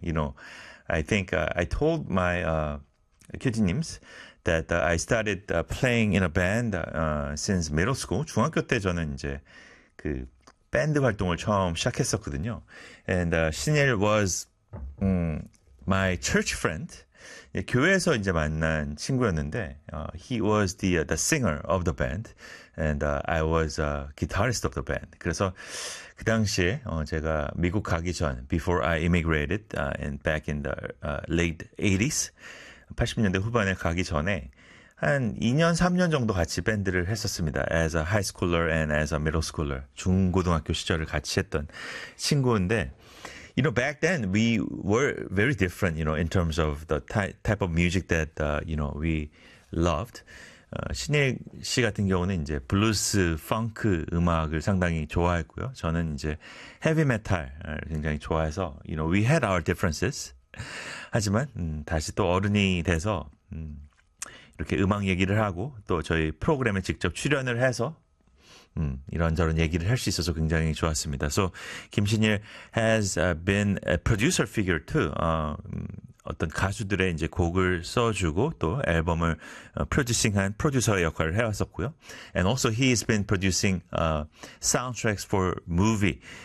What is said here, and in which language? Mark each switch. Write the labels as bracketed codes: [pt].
[en] You know, I think I told my QD님s that I started playing in a band since middle school. [ko] 중학교 때 저는 이제 그 밴드 활동을 처음 시작했었거든요. [en] And 신일 was my church friend. [ko] 예, 교회에서 이제 만난 친구였는데 [en] he was the singer of the band and I was a guitarist of the band. [ko] 그래서 그 당시에 제가 미국 가기 전 [en] before I immigrated and back in the late 80s [ko] 80년대 후반에 가기 전에 한 2년, 3년 정도 같이 밴드를 했었습니다. [en] As a high schooler and as a middle schooler. [ko] 중고등학교 시절을 같이 했던 친구인데 [en] You know, back then we were very different, you know, in terms of the type of music that, you know, we loved. [ko] 신일 씨 같은 경우는 이제 블루스, 펑크 음악을 상당히 좋아했고요. 저는 이제 헤비메탈을 굉장히 좋아해서, [en] you know, we had our differences. [ko] 하지만 다시 또 어른이 돼서 이렇게 음악 얘기를 하고 또 저희 프로그램에 직접 출연을 해서 이런저런 얘기를 할 수 있어서 굉장히 좋았습니다. [en] So 김신일 has been a producer figure too. [ko] 어떤 가수들의 이제 곡을 써주고 또 앨범을 producing한 프로듀서의 역할을 해왔었고요. [en] And also he has been producing soundtracks for movie.